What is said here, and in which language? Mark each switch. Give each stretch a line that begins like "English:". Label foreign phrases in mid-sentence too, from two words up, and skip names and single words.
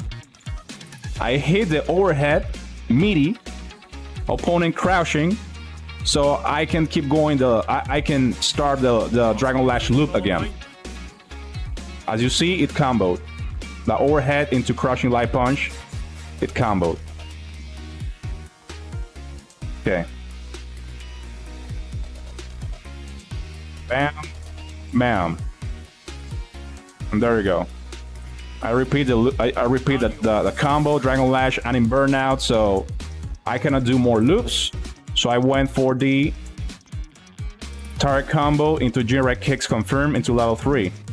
English: I hit the overhead meaty, opponent crouching, so I can keep going. I can start the Dragonlash loop again. As you see, it comboed. The overhead into crushing light punch, it comboed. Okay. Bam, bam, and there you go. I repeat the combo Dragonlash and in burnout, so I cannot do more loops. So I went for the target combo into generate kicks confirm into level 3.